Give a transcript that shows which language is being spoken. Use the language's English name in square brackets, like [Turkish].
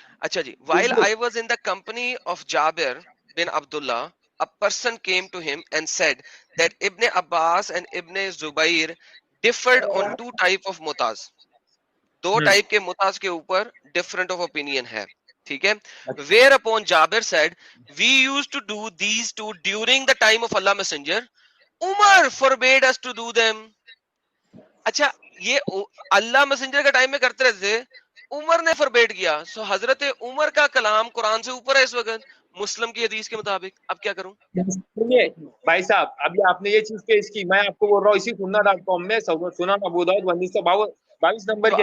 [Urdu] اچھا جی, [English] while I was in the company of Jabir bin Abdullah, a person came to him and said that Ibn Abbas and Ibn Zubair differed on two type of mutas. [Urdu] Do type کے متاز کے اوپر different of opinion ہے, ٹھیک ہے. [English] Whereupon Jabir said, we used to do these two during the time of Allah Messenger. Umar forbade us to do them. [Urdu] اچھا, یہ اللہ messenger کا time میں کرتے رہتے تھے, عمر نے فربیٹ کیا. سو حضرت عمر کا کلام قرآن سے اوپر ہے اس وقت مسلم کی حدیث کے مطابق. اب کیا کروں؟ سنیے بھائی صاحب, ابھی آپ نے یہ چیز پیش کی, میں آپ کو بول رہا ہوں اسی sunna.com میں سنن ابو داؤد 1922 نمبر کی